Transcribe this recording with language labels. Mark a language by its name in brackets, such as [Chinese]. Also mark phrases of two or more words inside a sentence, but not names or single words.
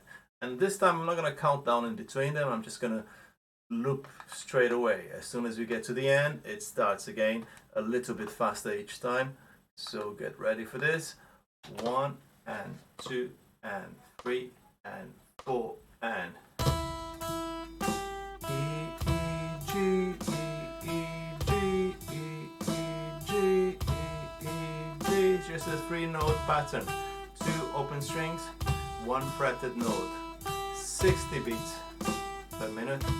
[English] And this time I'm not gonna count down in between them, I'm just gonna loop straight away. As soon as we get to the end, it starts again a little bit faster each time. So get ready for this. 1 and 2 and 3 and 4 and E, E, G, E, E, G, E, E, G, E, E, G. It's just a 3-note pattern. 2 open strings, 1 fretted note. 60 beats per minute.